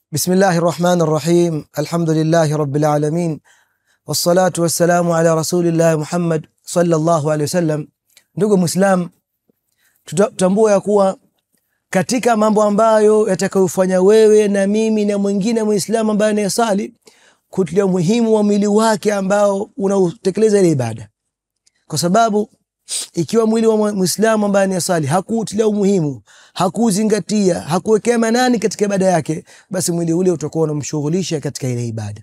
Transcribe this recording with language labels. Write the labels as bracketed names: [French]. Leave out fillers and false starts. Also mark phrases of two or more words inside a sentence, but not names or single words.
[Arabic] بسم الله الرحمن الرحيم. الحمد لله رب العالمين والصلاة والسلام على رسول الله Muhammad صلى الله عليه وسلم. [Swahili] Ndugu Muislam, tutambue ya kuwa katika mambo ambayo yatakayofanya wewe na mimi na mwingine Muislamu ambaye anayesali kutilia muhimu wa mwili wake ambao unautekeleza ile ibada, kwa sababu ikiwa mwili wa Muislamu ambaye anayesali hakutilia umuhimu, hakuzingatia, hakuwekea manani katika ibada yake, basi mwili ule utakuwa unamshughulisha katika ile ibada.